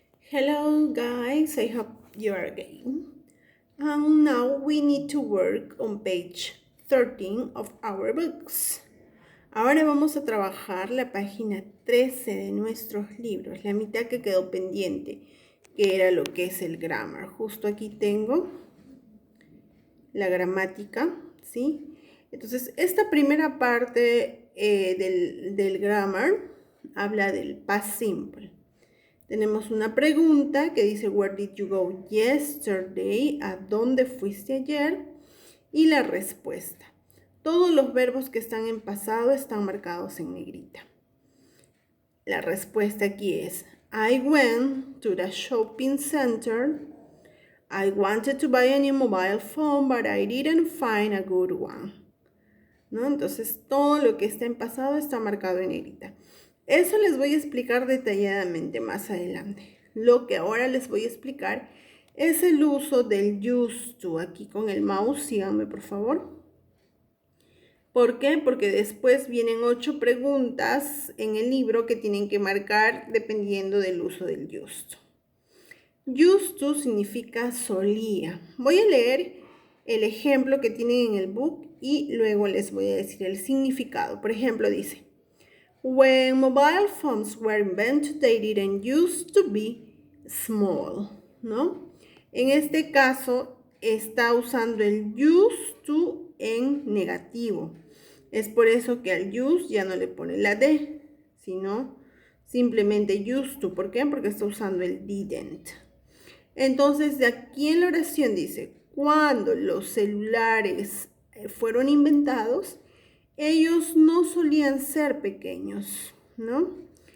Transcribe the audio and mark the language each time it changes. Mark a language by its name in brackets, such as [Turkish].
[English] Hello guys, I hope you are game. And now we need to work on page 13 of our books. [Spanish] Ahora vamos a trabajar la página 13 de nuestros libros, la mitad que quedó pendiente, que era lo que es el grammar. Justo aquí tengo la gramática, ¿sí? Entonces, esta primera parte del grammar habla del past simple. Tenemos una pregunta que dice, [English] where did you go yesterday? [Spanish] ¿A dónde fuiste ayer? Y la respuesta. Todos los verbos que están en pasado están marcados en negrita. La respuesta aquí es, [English] I went to the shopping center. I wanted to buy a new mobile phone, but I didn't find a good one. [Spanish] ¿No? Entonces, todo lo que está en pasado está marcado en negrita. Eso les voy a explicar detalladamente más adelante. Lo que ahora les voy a explicar es el uso del used to. Aquí con el mouse, síganme por favor. ¿Por qué? Porque después vienen 8 preguntas en el libro que tienen que marcar dependiendo del uso del used to. Used to significa solía. Voy a leer el ejemplo que tienen en el book y luego les voy a decir el significado. Por ejemplo, dice, [English] when mobile phones were invented, they didn't used to be small, [Spanish] ¿no? En este caso, está usando el used to en negativo. Es por eso que al use ya no le pone la D, sino simplemente used to. ¿Por qué? Porque está usando el didn't. Entonces, de aquí en la oración dice, cuando los celulares fueron inventados, ellos no solían ser pequeños, ¿no?